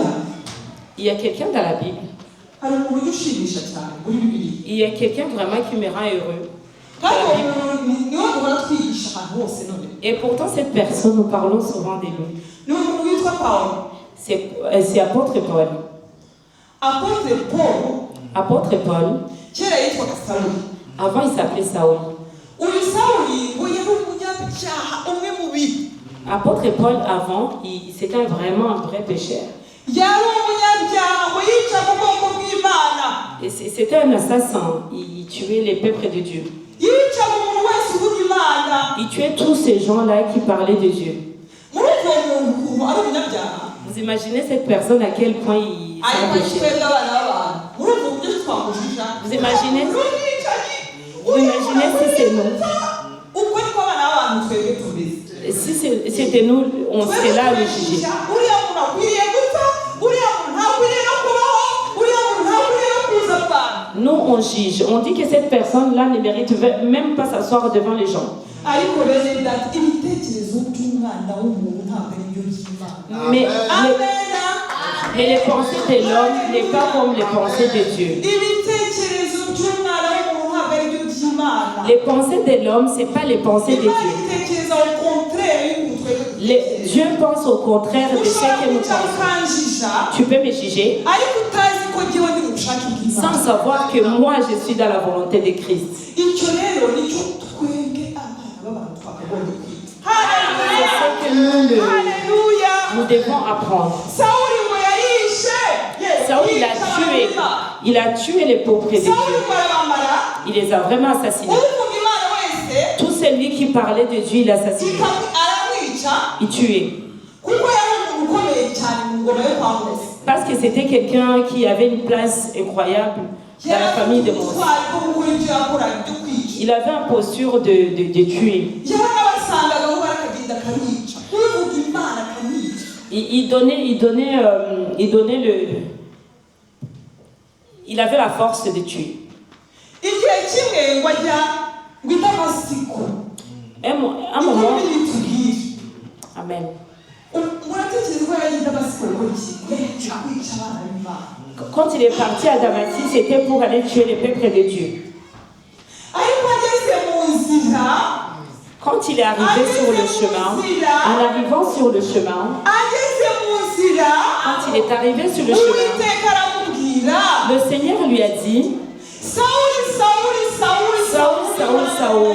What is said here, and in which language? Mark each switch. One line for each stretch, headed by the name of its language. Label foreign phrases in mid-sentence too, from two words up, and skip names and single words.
French: Il y a quelqu'un dans la Bible.
Kinyarwanda: hari umuntu ujya ushimisha cyane muri bibiliya
French: Il y a quelqu'un vraiment qui me rend heureux.
Kinyarwanda: kandi uwo muntu niwe duhora twigisha ahantu hose none
French: Et pourtant, cette personne, nous parlons souvent de lui.
Kinyarwanda: ni umuntu witwa pawulo
French: C'est apôtre Paul. apotre paul Apôtre Paul,
Kinyarwanda: kera yitwaga sawuli
French: avant il s'appelait Saul.
Kinyarwanda: uyu sawuli ngo yari umunyabyaha umwe mu bibi
French: Apôtre Paul, avant, c'était vraiment un vrai pécheur.
Kinyarwanda: yari umunyabyaha ngo yica mu bwoko bw'imana
French: Et c'était un assassin. Il tuait les peuples de Dieu.
Kinyarwanda: yica mu muntu wese uvuga imana
French: Il tuait tous ces gens-là qui parlaient de Dieu.
Kinyarwanda: muri uwo muntu ukuntu ari umunyabyaha
French: Vous imaginez cette personne à quel point il
Kinyarwanda: ariko
French: s'est péché.
Kinyarwanda: twebwe abana b'abantu muri ubwo buryo twamujija
French: Vous imaginez?
Kinyarwanda: n'umwicanyi
French: Vous imaginez si c'est nous?
Kinyarwanda: ubwo niko abana b'abantu twebwe tumeze
French: Si c'était nous, on serait là à le juger.
Kinyarwanda: uriya muntu akwiriye gupfa uriya muntu ntakwiriye no kubaho uriya muntu ntakwiriye no kuza abantu
French: Nous, on juge. On dit que cette personne-là ne mérite même pas s'asseoir devant les gens.
Kinyarwanda: ariko bene data ibitekerezo by'umwana w'umuntu ntabwo ari byo by'imana
French: Mais les pensées de l'homme n'est pas comme les pensées de Dieu.
Kinyarwanda: ibitekerezo by'umwana w'umuntu ntabwo ari byo by'imana
French: Les pensées de l'homme, ce n'est pas les pensées de
Kinyarwanda: imana
French: Dieu.
Kinyarwanda: itekereza
French: au contraire
Kinyarwanda: y'umuntu twebwe
French: Dieu pense au contraire de ce
Kinyarwanda: ushobora
French: que nous
Kinyarwanda: kwicara
French: pensons.
Kinyarwanda: ukanjija
French: Tu peux me juger
Kinyarwanda: ariko utazi ko jyewe ndi mu bushake bw'imana
French: sans savoir que moi, je suis dans la volonté de Christ.
Kinyarwanda: icyo rero nicyo twebwe abana b'abantu twakagombye kwiga
French: C'est ce que
Kinyarwanda: haleluya
French: nous devons apprendre.
Kinyarwanda: sawuli ngo yarishe
French: Saül, il a tué les pauvres de Dieu.
Kinyarwanda: sawuli ngo arabamara
French: Il les a vraiment assassinés.
Kinyarwanda: uvuga imana wese
French: Tout celui qui parlait de Dieu, il assassinait.
Kinyarwanda: aramwica
French: Il tuait.
Kinyarwanda: kuko yari umuntu ukomeye cyane mu ngoma yo kwa mose
French: Parce que c'était quelqu'un qui avait une place incroyable dans la famille de Moïse.
Kinyarwanda: ubutwari bwo gukora ibyo yakoraga byo kwica
French: Il avait une posture de tuer.
Kinyarwanda: yarabasangagaho barakagenda akabica uvuga imana akamwica
French: Il avait la force de tuer.
Kinyarwanda: igihe kimwe ngo ajya ngo idamasiko
French: Un moment,
Kinyarwanda: tubwire
French: amen.
Kinyarwanda: muratekereza ko yagiye idamasiko gukora iki yagiye kwica abana b'imana
French: Quand il est parti à Damascus, c'était pour aller tuer les peuples de Dieu. Quand il est arrivé sur le chemin, en arrivant sur le chemin, quand il est arrivé sur le chemin, le Seigneur lui a dit, Saoul, Saoul, Saoul.